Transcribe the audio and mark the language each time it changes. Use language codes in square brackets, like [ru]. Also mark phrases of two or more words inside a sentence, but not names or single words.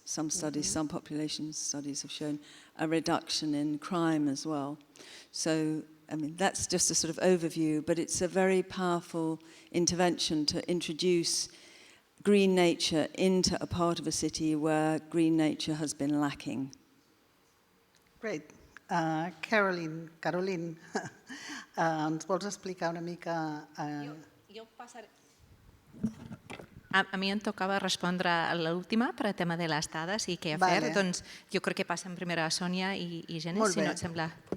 [en] Some studies, some population studies have shown a reduction in crime as well. So, I mean, that's just a sort of overview, but it's a very powerful intervention to introduce green nature into a part of a city where green nature has been lacking. Great. [ca] Caroline, ens vols explicar una mica... Jo passaré... A mi em tocava respondre a l'última per al tema de les dades i què fer. Doncs jo crec que passen primer a Sònia i Genis, si no et sembla.